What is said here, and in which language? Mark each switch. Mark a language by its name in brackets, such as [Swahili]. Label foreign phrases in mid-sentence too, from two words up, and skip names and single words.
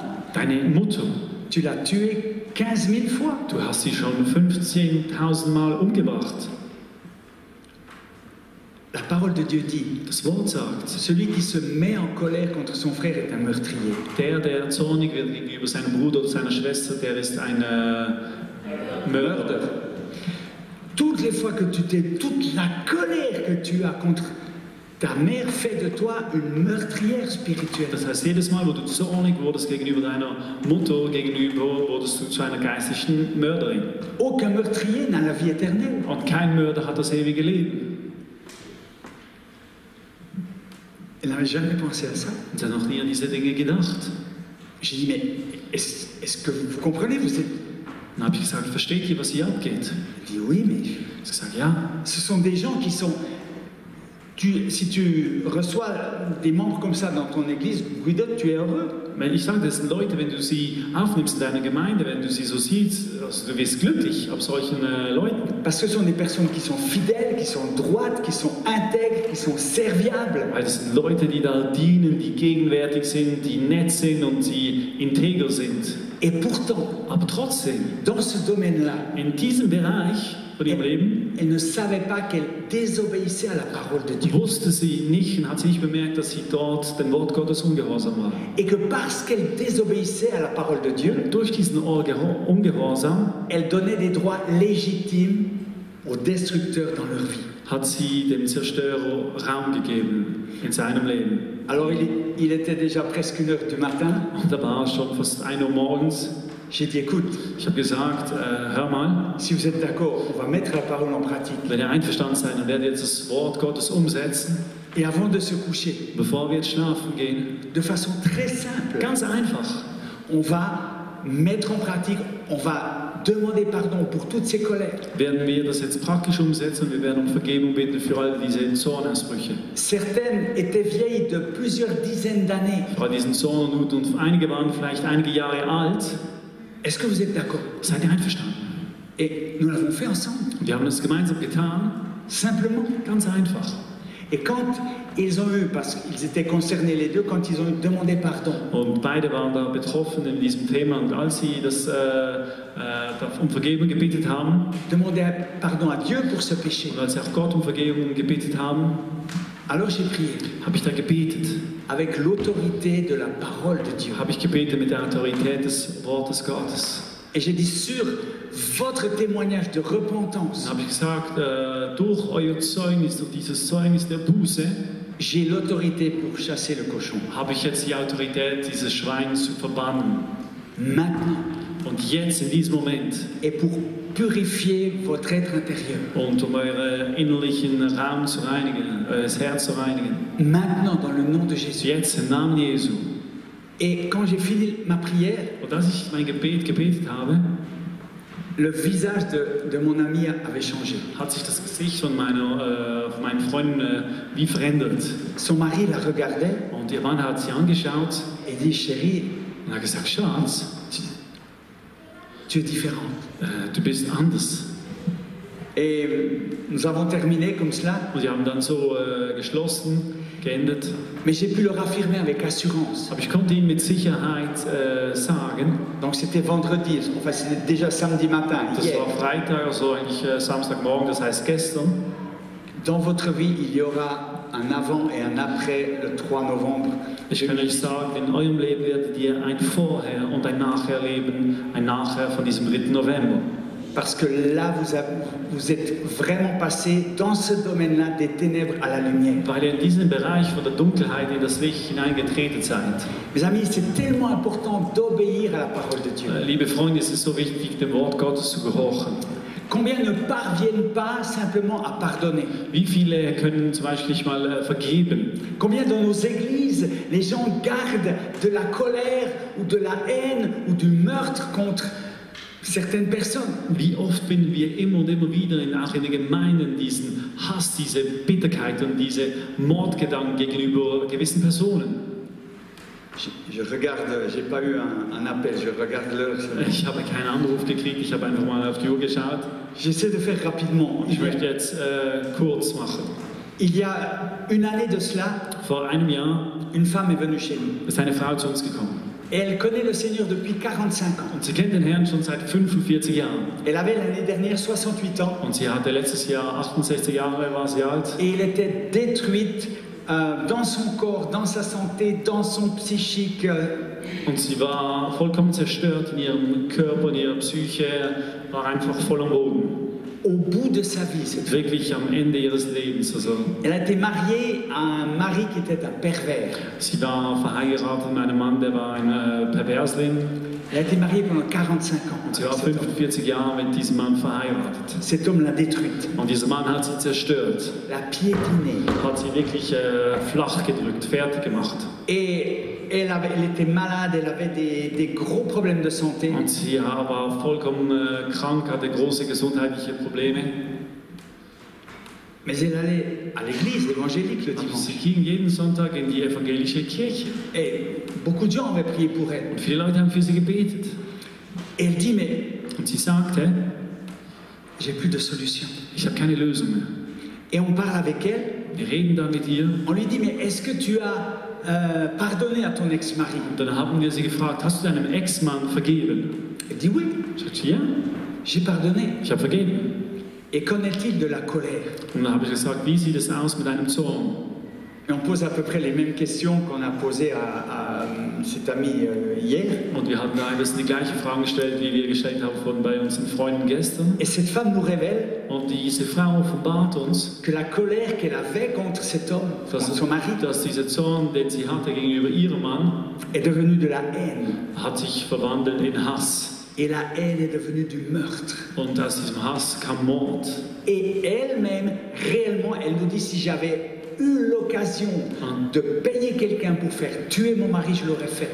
[German] Deine Mutter, [French] tu l'as tuée 15 000 fois. [German] du hast sie schon 15.000 Mal umgebracht. [French] La parole de Dieu dit, [German] Das Wort sagt, [French] celui qui se met en colère contre son frère est un meurtrier. [German] der zornig wird gegenüber seinem Bruder oder seiner Schwester, der ist ein Mörder. [French] Toutes les fois que toute la colère que tu as contre ta mère fait de toi une meurtrière spirituelle. [German] Das heißt, jedes Mal, wo du zornig wurdest gegenüber deiner Mutter, wurdest du zu einer geistlichen Mörderin. [French] Aucun meurtrier n'a la vie éternelle. [German] Und kein Mörder hat das ewige Leben. [French] Elle n'avait jamais pensé à ça. [German] Und sie hat noch nie an diese Dinge gedacht. [French] J'ai dit, mais est-ce que vous comprenez? Vous êtes... [German] Dann habe ich gesagt, versteht ihr, was hier abgeht? [French] Elle dit, oui, mais [German] Sie hat gesagt, ja. [French] ce sont des gens qui sont... si tu reçois des membres comme ça dans ton église, Guido, tu es heureux. [German] ich sage, das sind Leute, wenn du sie aufnimmst in deiner Gemeinde, wenn du sie so siehst, also du wirst glücklich ab solchen Leuten. [French] Parce que ce sont des personnes qui sont fidèles, qui sont droites, qui sont intègres, qui sont serviables. [German] Weil das sind Leute, die da dienen, die gegenwärtig sind, die nett sind und die integer sind. [French] Et pourtant, [German] Aber trotzdem, [French] dans ce domaine-là, [German] in diesem Bereich von ihrem Leben [French] elle ne savait pas qu'elle désobéissait à la parole de Dieu. [German] wusste sie nicht und hat sie nicht bemerkt, dass sie dort dem Wort Gottes ungehorsam war. [French] Et que parce qu'elle désobéissait à la parole de Dieu, [German] Durch diesen Ungehorsam [French] elle donnait des droits légitimes aux destructeurs dans leur vie. [German] hat sie dem Zerstörer Raum gegeben in seinem Leben. [French] Alors il était déjà presque 1 heure du matin. [German] Und da war es schon fast 1 Uhr morgens. [French] J'ai dit, écoute, [German] Ich habe gesagt, hör mal, [French] si vous êtes d'accord, on va mettre la parole en pratique. [German] wenn ihr einverstanden seid, dann werdet ihr jetzt das Wort Gottes umsetzen, [French] Et avant de se coucher, [German] bevor wir jetzt schlafen gehen. [French] de façon très simple, [German] Ganz einfach. [French] on va mettre en pratique, on va demander pardon pour toutes ces colères. [German] Werden wir das jetzt praktisch umsetzen und wir werden um Vergebung bitten für all diese Zornausbrüche. [French] Certaines étaient vieilles de plusieurs dizaines d'années. [German] Bei diesen Zornwut und einige waren vielleicht einige Jahre alt. [French] Est-ce que vous êtes d'accord? [German] Seid ihr einverstanden? [French] Et nous l'avons fait ensemble, [German] Und wir haben das gemeinsam getan. [French] simplement. [German] Ganz einfach. [French] Et quand ils ont eu, parce qu'ils étaient concernés les deux, quand ils ont demandé pardon, [German] Und beide waren da betroffen in diesem Thema. Und als sie das um Vergebung gebetet haben, [French] demandé pardon à Dieu pour ce péché, [German] und als sie auch Gott um Vergebung gebetet haben, [French] alors j'ai prié [German] habe ich da gebetet. [French] avec l'autorité de la parole de Dieu. [German] Habe ich gebetet mit der Autorität des Wortes Gottes. [French] Et j'ai dit, sur votre témoignage de repentance, [German] Dann habe ich gesagt, durch euer Zeugnis, durch dieses Zeugnis der Buße, [French] j'ai l'autorité pour chasser le cochon. [German] habe ich jetzt die Autorität, dieses Schwein zu verbannen. [French] Maintenant, [German] Und jetzt, in diesem Moment, [French] et pour purifier votre être intérieur. [German] und um euren innerlichen Raum zu reinigen, das Herz zu reinigen. [French] Maintenant, dans le nom de Jésus. [German] Jetzt im Namen Jesu. [French] Et quand j'ai fini ma prière, [German] Und als ich mein Gebet gebetet habe, [French] le visage de mon ami avait changé. [German] hat sich das Gesicht von meinen Freunden wie verändert. [French] Son mari la regardait [German] Und ihr Mann hat sie angeschaut [French] et dit, chérie, [German] und hat gesagt, Schatz, [French] tu es différente. [German] du bist anders. [French] Et nous avons terminé comme cela, [German] Und die haben dann so geschlossen, geendet. [French] mais j'ai pu leur affirmer avec assurance. [German] Aber ich konnte ihnen mit Sicherheit sagen, [French] Donc c'était vendredi, enfin c'était déjà samedi matin, [German] das hier. war Freitag, also eigentlich Samstagmorgen, das heißt gestern. [French] Dans votre vie, il y aura un avant et un après le 3 novembre. [German] Ich kann euch sagen, in eurem Leben werdet ihr ein Vorher und ein Nachher leben, ein Nachher von diesem 3. November. [French] Parce que là, vous êtes vraiment passé dans ce domaine-là des ténèbres à la lumière. [German] Weil ihr in diesen Bereich von der Dunkelheit in das Licht hineingetreten seid. [French] Mes amis, c'est tellement important d'obéir à la parole de Dieu. [German] Liebe Freunde, es ist so wichtig, dem Wort Gottes zu gehorchen. [French] Combien ne parviennent pas simplement à pardonner? [German] Wie viele können zum Beispiel nicht mal vergeben? [French] Combien dans nos églises, les gens gardent de la colère ou de la haine ou du meurtre contre certaines personnes? [German] Wie oft finden wir immer und immer wieder auch in den Gemeinden diesen Hass, diese Bitterkeit und diese Mordgedanken gegenüber gewissen Personen? [French] Je regarde, j'ai pas eu un appel, je regarde l'heure. [German] Ich habe keinen Anruf gekriegt, ich habe einfach mal auf die Uhr geschaut. [French] J'essaie de faire rapidement. [German] Ich möchte jetzt kurz machen. [French] Il y a une année de cela, [German] Vor einem Jahr [French] une femme est venue chez nous. [German] ist eine Frau zu uns gekommen. [French] Et elle connaît le Seigneur depuis 45 ans. [German] Und sie kennt den Herrn schon seit 45 Jahren. [French] Elle avait l'année dernière 68 ans [German] Und sie hatte letztes Jahr 68 Jahre, war sie alt. [French] et elle était détruite dans son corps, dans sa santé, dans son psychique. [German] Und sie war vollkommen zerstört in ihrem Körper, in ihrer Psyche, war einfach voll am Boden. [French] Au bout de sa vie, cette femme. [German] Wirklich am Ende ihres Lebens. Also, [French] Elle a été mariée à un mari qui était un pervers. [German] sie war verheiratet mit einem Mann, der war ein Perversling. [French] Elle a été mariée pendant 45 ans. [German] Und sie war [French] avec cet homme. [German] 45 Jahre mit diesem Mann verheiratet. [French] Cet homme l'a détruite, [German] Und dieser Mann hat sie zerstört, [French] l'a piétinée. [German] hat sie wirklich flach gedrückt, fertig gemacht. [French] Et elle était malade, elle avait des gros problèmes de santé. [German] Und sie war vollkommen krank, hatte große gesundheitliche Probleme. [French] Mais elle allait à l'église évangélique le [German] Aber sie [French] dimanche. [German] ging jeden Sonntag in die evangelische Kirche. [French] Et beaucoup de gens avaient prié pour elle. [German] Und viele Leute haben für sie gebetet. [French] Et elle dit, mais [German] Und sie sagte, [French] j'ai plus de solution. [German] ich habe keine Lösung mehr. [French] Et on parle avec elle, [German] Wir reden da mit ihr. [French] on lui dit, mais est-ce que tu as pardonné à ton ex-mari? [German] Und dann haben wir sie gefragt, hast du deinem Ex-Mann vergeben? [French] Elle dit oui, [German] Sagt sie, ja, [French] j'ai pardonné. [German] ich habe vergeben. [French] Et qu'en est-il de la colère? [German] Und dann habe ich gesagt, wie sieht es aus mit deinem Zorn? [French] Et on pose à peu près les mêmes questions qu'on a posées à cet ami hier. [German] Und wir haben da ein bisschen die gleiche Frage gestellt, wie wir gestellt haben von bei unseren Freunden gestern. [French] Et cette femme nous révèle [German] Und diese Frau offenbart uns, [French] que la colère qu'elle avait contre cet homme, contre son mari, [German] dass dieser Zorn, den sie hatte gegenüber ihrem Mann, [French] est devenue de la haine. [German] hat sich verwandelt in Hass. [French] Et la haine est devenue du meurtre. [German] Und aus diesem Hass kam Mord. [French] Et elle-même, réellement, elle nous dit, si j'avais eu l'occasion de payer quelqu'un pour faire tuer mon mari, je l'aurais fait.